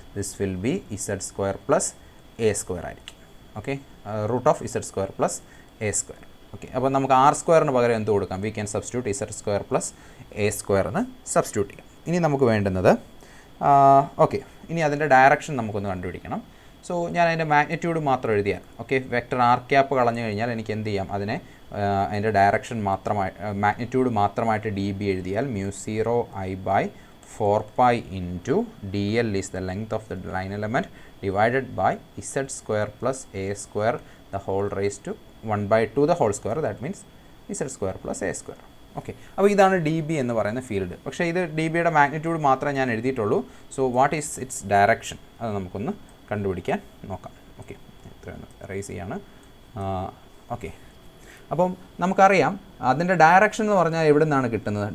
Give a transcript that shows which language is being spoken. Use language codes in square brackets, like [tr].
[en] this will be Z square plus A square [ml] ആയിരിക്കും. [en] Okay, root of Z square plus A square. [ml] Okay, അപ്പോൾ നമുക്ക് R സ്ക്വയറിന് പകരം എന്ത് കൊടുക്കാം? [en] we can substitute Z square plus A square [ml] എന്ന് substitute ചെയ്യാം. ഇനി നമുക്ക് വേണ്ടുന്നത് ഓക്കെ, ഇനി അതിൻ്റെ ഡയറക്ഷൻ നമുക്കൊന്ന് കണ്ടുപിടിക്കണം. സോ ഞാൻ അതിൻ്റെ മാഗ്നിറ്റ്യൂഡ് മാത്രം എഴുതിയാൽ, ഓക്കെ, വെക്ടർ ആർ ക്യാപ്പ് കളഞ്ഞു കഴിഞ്ഞാൽ എനിക്ക് എന്ത് ചെയ്യാം? അതിനെ അതിൻ്റെ ഡയറക്ഷൻ മാഗ്നിറ്റ്യൂഡ് മാത്രമായിട്ട് ഡി ബി എഴുതിയാൽ [en] mu0 I by 4 pi into dl is the length of the line element divided by z square plus a square the whole raised to 1/2 the whole square, that means z square plus a square. [ml] Okay, അപ്പോൾ ഇതാണ് D B എന്ന് പറയുന്ന field. പക്ഷേ ഇത് D ബിയുടെ magnitude മാത്രമേ ഞാൻ എഴുതിയിട്ടുള്ളൂ. [en] So what is its direction? [ml] അത് നമുക്കൊന്ന് കണ്ടുപിടിക്കാൻ നോക്കാം. ഓക്കെ, ഇത്രയൊന്ന് റേസ് ചെയ്യാണ്. ഓക്കെ, അപ്പം നമുക്കറിയാം അതിൻ്റെ ഡയറക്ഷൻ എന്ന് പറഞ്ഞാൽ എവിടെ നിന്നാണ് കിട്ടുന്നത്?